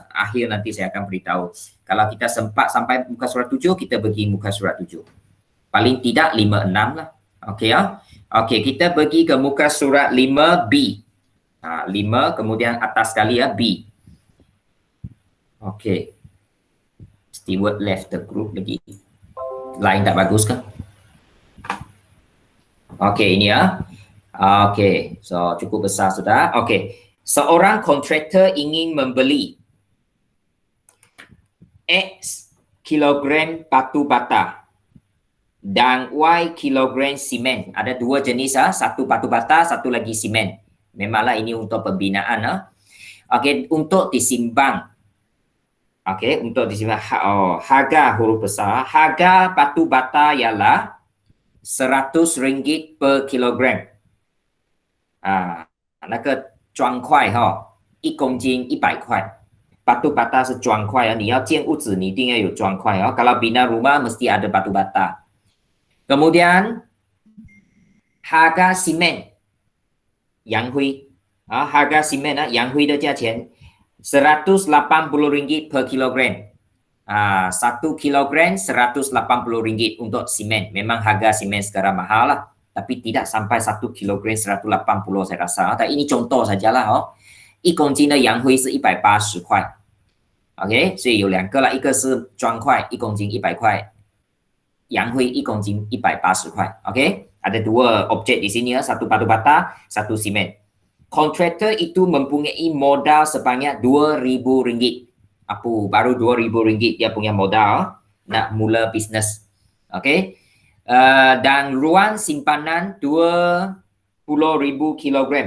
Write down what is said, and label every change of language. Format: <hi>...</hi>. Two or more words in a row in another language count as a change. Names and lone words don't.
<ms>Akhir nanti saya akan beritahu. Kalau kita sempat sampai muka surat 7, kita pergi muka surat 7. Paling tidak 5, 6 lah. Okey ya. Okey, kita pergi ke muka surat 5B. 5 kemudian atas sekali ya, B. Okey.</ms> <en>Steward left the group lagi.</en> <ms>Line tak bagus ke? Okey, ini ya. Okey, so cukup besar sudah. Okey, seorang kontraktor ingin membeli X kilogram batu bata dan Y kilogram simen. Ada dua jenis, satu batu bata, satu lagi simen. Memanglah ini untuk pembinaan. Okey, untuk disimbang. Okey, untuk disimbang. Harga huruf besar. Harga batu bata ialah RM100 per kilogram.</ms> <zh>那个砖块1公斤100块.</zh> <ms>Batu bata</ms> <zh>是砖块你要建屋子你一定要有砖块</zh> <ms>Kalau bina rumah mesti ada batu bata. Kemudian harga simen 洋灰 harga simen</ms> <zh>洋灰的价钱</zh> <ms>RM180 per kilogram. 1 kilogram RM180 untuk simen. Memang harga simen sekarang mahal lah. Tapi tidak sampai 1 kilogram 180 saya rasa. Tapi ini contoh sajalah</ms> <zh>1 公斤的洋灰是180块 OK， 所以有两个啦，一个是砖块1公斤100块，洋灰1公斤180块 OK，</zh> <ms>ada dua objek di sini satu batu bata, satu simen. Kontraktor itu mempunyai modal sebanyak RM2,000. Baru RM2,000 dia punya modal nak mula bisnes. Okey. Dan ruang simpanan 20,000 kilogram.</ms>